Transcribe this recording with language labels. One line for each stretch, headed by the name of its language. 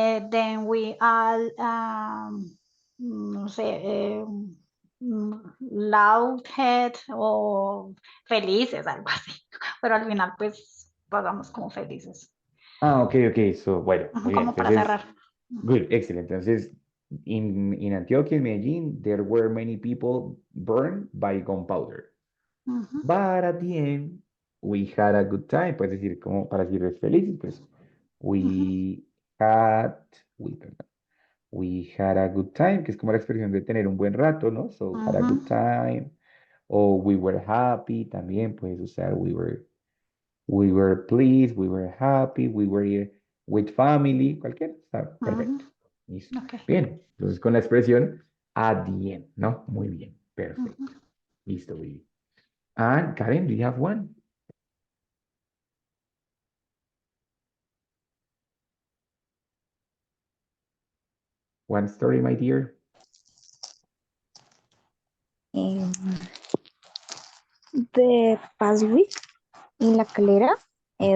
English: Then we all,
Spanish: no sé, loud head o felices, algo así. Pero al final, pues, pasamos como felices. Ah, ok, ok. So, bueno, Ujú, muy bien. como para Entonces, cerrar.
English: good, excellent. Entonces, in Antioquia, in Medellín, there were many people burned by gunpowder. Ujú, But at the end, we had a good time.
Spanish: Puedes decir, como para decirles felices, pues, ujú,
English: we had, we,
Spanish: perdón,
English: we had a good time,
Spanish: que es como la expresión de tener un buen rato, ¿no?
English: So, had a ujú. good time. O we were happy,
Spanish: también puedes usar
English: we were pleased, we were happy, we were with family,
Spanish: cualquiera, está Ujú, perfecto. Listo.
English: ok.
Spanish: Bien, entonces con la expresión
English: at the end,
Spanish: ¿no? Muy bien, Ujú. perfecto. Listo, muy bien.
English: And Karen, do you have one? One story, my dear? Um, the past week in La Calera, it